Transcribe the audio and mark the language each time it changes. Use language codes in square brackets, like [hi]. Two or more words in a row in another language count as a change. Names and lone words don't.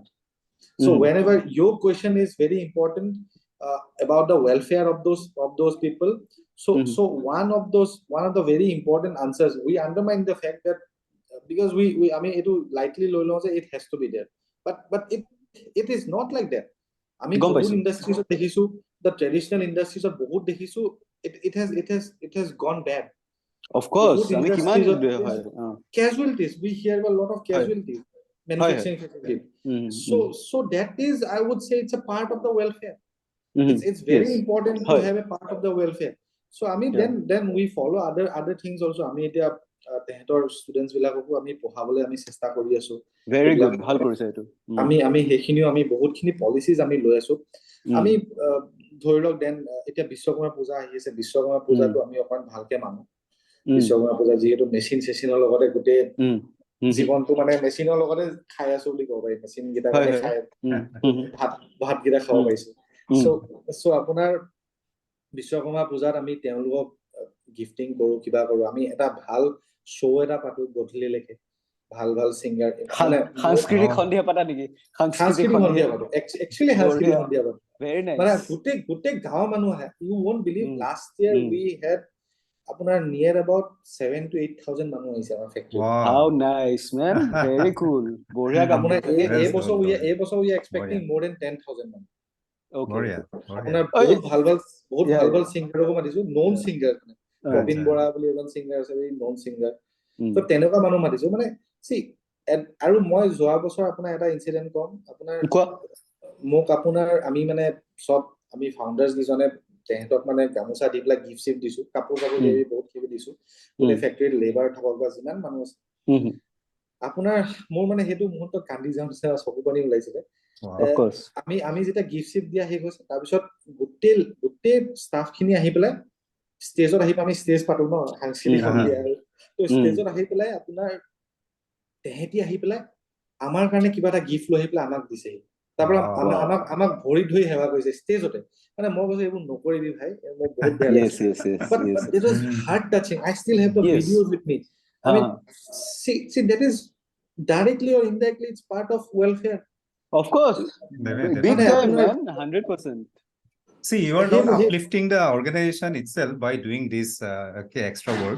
[en] So whenever your question is very important about the welfare of those people, so one of the very important answers, we undermine the fact that because we I mean it lightly low it has to be there, but it is not like that. I mean বহুত industries দেখিছো, the traditional industries are [as] বহুত দেখিছো, [en] it has gone bad. Of course, [as] আমি কিমান [en] casualties, we hear a lot of casualties, manufacturing facility. So that is, I would say, it's a part of the welfare. It's very important to have a part of the welfare. So I mean then we follow other things also. [as] আমি এতিয়া তেহেতৰ students বিলাককো আমি পঢ়াবলৈ আমি চেষ্টা কৰি আছো. [en] Very good, [as] ভাল কৰিছে এটো. আমি সেইখিনিও আমি বহুতখিনি policies আমি লৈ আছো. আমি ধৰি লওক দেন এতিয়া বিশ্বকৰ্মা পূজা আহি আছে, বিশ্বকৰ্মা পূজাটো আমি অকমান ভালকে মানো. বিশ্বকৰ্মা পূজা যিহেতু মেচিন চেচিনৰ লগতে গোটেই জীৱনটো মানে মেচিনৰ লগতে খাই আছো বুলি ক'ব পাৰি, মেচিন গিটা মানে খাই ভাত গিটা খাব পাইছো. so আপোনাৰ বিশ্বকৰ্মা পূজাত আমি তেওঁলোকক গিফটিং কৰো, কিবা কৰো, আমি এটা ভাল শ্ব' এটা পাতো গধূলিলৈকে, ভাল সিঙ্গাৰ মানে সাংস্কৃতিক সন্ধিয়া পাতা নেকি? সাংস্কৃতিক সন্ধিয়া পাতো, actually সাংস্কৃতিক সন্ধিয়া পাতো. [en] Very nice. [as] মানে গোটেই গাঁৱৰ মানুহ আহে. [en] You won't believe last year we had আপোনাৰ near about 7,000 to 8,000 [as] মানুহ আহিছে আমাৰ ফেক্টৰী. [en] How nice, man. Very cool. [as] বঢ়িয়া কাম. এই বছৰ [en] we are expecting more than 10,000 মানুহ. Okay. [as] আপোনাৰ বহুত ভাল সিঙ্গাৰকো মাতিছো, [en] known singer, [as] ৰবীন বৰা বুলি এজন সিঙ্গাৰ আছে, [en] very known singer. [as] তো তেনেকুৱা মানুহ মাতিছো, মানে See, আৰু মই যোৱা বছৰ আপোনাৰ এটা ইনচিডেন্ট কম আপোনাৰ কোৱা মোক আপোনাৰ আমি মানে চব আমি ফাউণ্ডাৰ্ছ কিজনে তেহেঁতক মানে গামোচা দি পেলাই গিফ্ট চিফ্ট দিছো কাপোৰ দি বহুত কিবি দিছো গোটেই ফেক্টৰীত লেবাৰ থাকক বা যিমান মানুহ আছে আপোনাৰ মোৰ মানে সেইটো মুহূৰ্তত কান্দি যাওঁ নিচিনা চকু পানী ওলাইছিলে [en] of course [as] আমি যেতিয়া গিফ্ট চিফ্ট দিয়া শেষ হৈছে তাৰপিছত গোটেই ষ্টাফ খিনি আহি পেলাই ষ্টেজত আহি আমি ষ্টেজ পাতো ন সাংস্কৃতিক সন্ধিয়া আৰু তো ষ্টেজত আহি পেলাই আপোনাৰ তেহেঁতি আহি পেলাই আমাৰ কাৰণে কিবা এটা গিফ্ট লৈ আহি পেলাই আমাক দিছেহি তাৰপৰা আমাক ভৰি ধুই সেৱা কৰিছে ষ্টেজতে মানে মই কৈছো এইবোৰ নকৰিবি ভাই মোৰ বহুত বেয়া লাগিছে [en] but it was heart touching I still have the videos with me I mean see that is directly or indirectly it's part of welfare of course big time man 100% See, you are not uplifting the organization itself by doing this extra work.